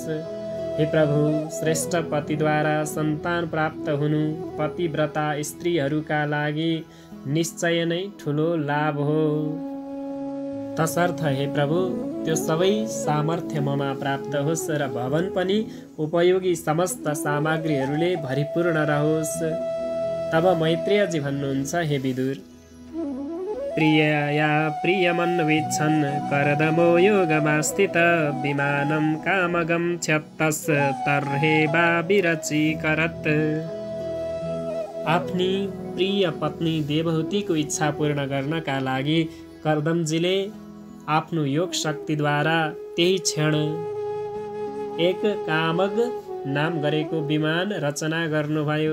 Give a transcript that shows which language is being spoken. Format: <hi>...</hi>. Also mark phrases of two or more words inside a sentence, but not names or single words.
<ne>हे प्रभु, श्रेष्ठ पतिद्वारा सन्तान प्राप्त हुनु पतिव्रता स्त्रीहरूका लागि निश्चय नै ठुलो लाभ हो। तसर्थ हे प्रभु, त्यो सबै सामर्थ्य ममा प्राप्त होस् र भवन पनि उपयोगी समस्त सामग्रीहरूले भरिपूर्ण रहोस्। तब मैत्रेयजी भन्नुहुन्छ,</ne> <sa>हे विदुर, प्रियया प्रियमन्विच्छन् करदमो योगमास्थित विमानं कामगं क्षत्तस् तर्हेवा विरचीकरत्।</sa> <ne>आफ्नी प्रिय पत्नी देवहूतिको इच्छा पूर्ण गर्नका लागि कर्दमजीले आफ्नो योग शक्तिद्वारा त्यही क्षण एक कामग नाम गरेको विमान रचना गर्नुभयो।</ne>